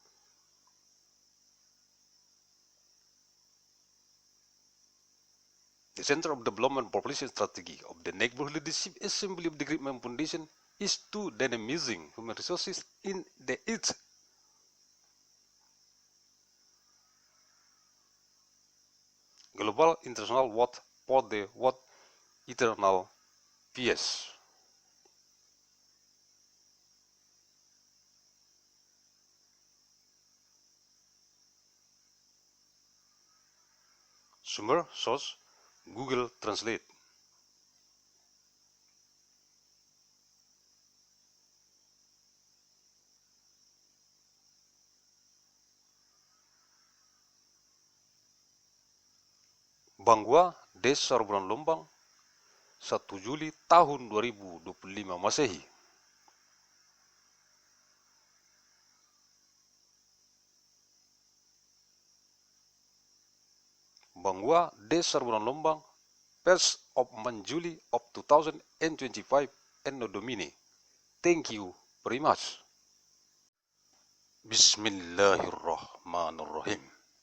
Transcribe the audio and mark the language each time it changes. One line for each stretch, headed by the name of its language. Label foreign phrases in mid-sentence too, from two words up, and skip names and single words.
English: the Center of Development Population Strategy of the Neighborhood Leadership Assembly of the Great Mandailing Foundation is to dynamizing human resources in the its global international world for the world eternal peace.
Indonesian: Sumber source Google Translate. Banggua, Desa Roburan Lombang, 1 Juli tahun 2025 Masehi. Banggua, Desa Roburan Lombang,
English: 1st of Juli of 2025, Anno Domini. Thank you very much.
Arabic: بسم الله الرحمن الرحيم.